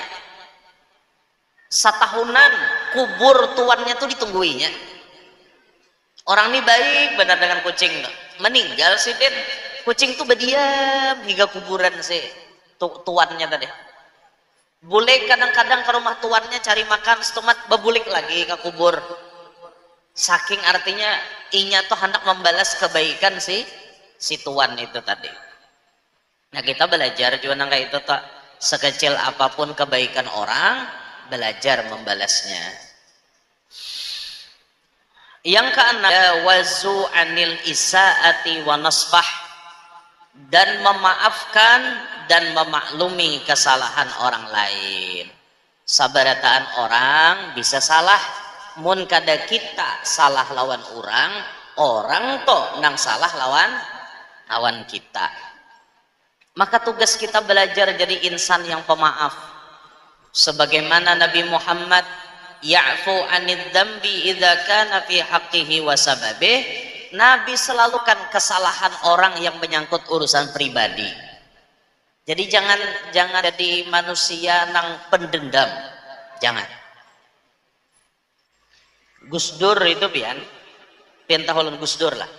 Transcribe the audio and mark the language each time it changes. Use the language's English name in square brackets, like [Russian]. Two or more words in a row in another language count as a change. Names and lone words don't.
[Banjar] Setahunan kubur tuannya tuh ditungguinya. Orang ini baik benar dengan kucing tuh. Meninggal sih Den. Kucing tuh berdiam hingga kuburan sih tuannya tadi. Bule kadang-kadang ke rumah tuannya cari makan, setemat bebulik lagi ke kubur. Saking artinya inya tuh hendak membalas kebaikan si tuan itu tadi. Nah kita belajar juga nang kayak itu tak, [Indonesian] sekecil apapun kebaikan orang belajar membalasnya. Yang keenam, [Arabic] والعفو عن الإساءة والصفح, [Indonesian] dan memaafkan dan memaklumi kesalahan orang lain. [Banjar] Sabarataan orang bisa salah, mun kada kita salah lawan orang to nang salah lawan kita. [Indonesian] Maka tugas kita belajar jadi insan yang pemaaf. Sebagaimana Nabi Muhammad [Arabic] يعفو عن الذنب إذا كان في حقه وسببه, [Indonesian] Nabi selalu kan kesalahan orang yang menyangkut urusan pribadi. [Banjar] Jadi jangan jadi manusia nang pendendam. [Indonesian] Jangan. [Banjar] Gus Dur itu pian tahun Gus Dur lah.